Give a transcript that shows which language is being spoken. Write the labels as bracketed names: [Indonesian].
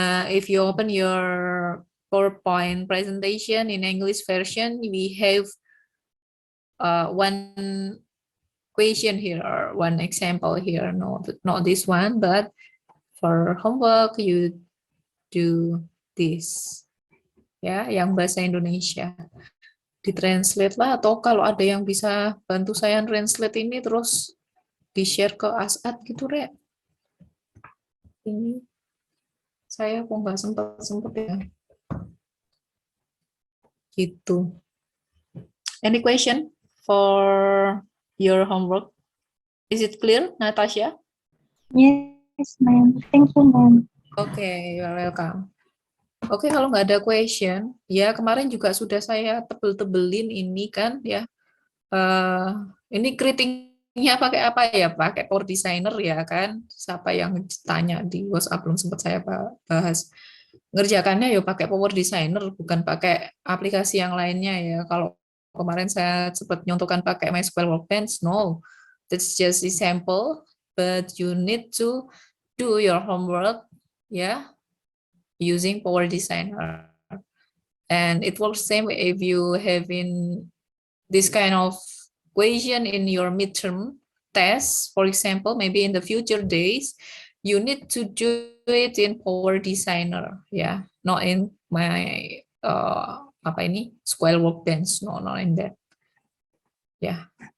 [English] If you open your PowerPoint presentation in English version, we have one question here or one example here. No, not this one, but for homework you do this. [Indonesian] Ya, yang bahasa Indonesia. Ditranslate lah, atau kalau ada yang bisa bantu saya translate ini terus di-share ke Asad gitu, Rek. Ini saya kok nggak sempet ya. Gitu. [English] Any question for your homework? Is it clear, Natasha? Yes, ma'am. Thank you, ma'am. Oke, you're welcome. [Indonesian] Oke, kalau nggak ada question, ya kemarin juga sudah saya tebel-tebelin ini kan ya. Ini keritingnya pakai apa ya? Pakai Power Designer ya kan? Siapa yang tanya di WhatsApp belum sempat saya bahas. Ngerjakannya ya pakai Power Designer, bukan pakai aplikasi yang lainnya ya. Kalau kemarin saya sempat nyontohkan pakai MySQL Workbench, no. [English] That's just a sample, but you need to do your homework ya using Power Designer. And it works same if you have in this kind of question in your midterm test, for example, maybe in the future days, you need to do it in Power Designer, ya, not in my [Indonesian] apa ini [English] SQL Workbench, no, not in that, ya.